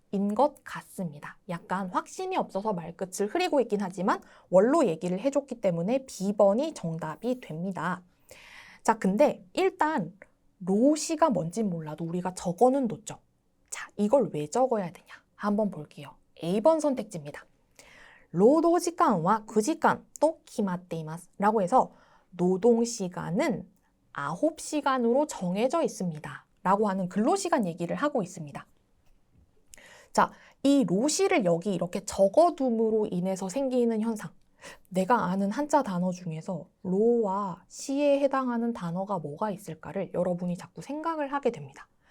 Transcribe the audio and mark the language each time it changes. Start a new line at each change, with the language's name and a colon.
Korean: 인 것 같습니다. 약간 확신이 없어서 말끝을 흐리고 있긴 하지만 원로 얘기를 해줬기 때문에 B번이 정답이 됩니다. 자, 근데 일단 로시가 뭔진 몰라도 우리가 적어는 뒀죠. 자, 이걸 왜 적어야 되냐? 한번 볼게요. A번 선택지입니다.
Japanese: 労働時間は9時間と決まっています.
Korean: 라고 해서 노동시간은 9시간으로 정해져 있습니다. 라고 하는 근로시간 얘기를 하고 있습니다. 자, 이 로시를 여기 이렇게 적어둠으로 인해서 생기는 현상. 내가 아는 한자 단어 중에서 로와 시에 해당하는 단어가 뭐가 있을까를 여러분이 자꾸 생각을 하게 됩니다.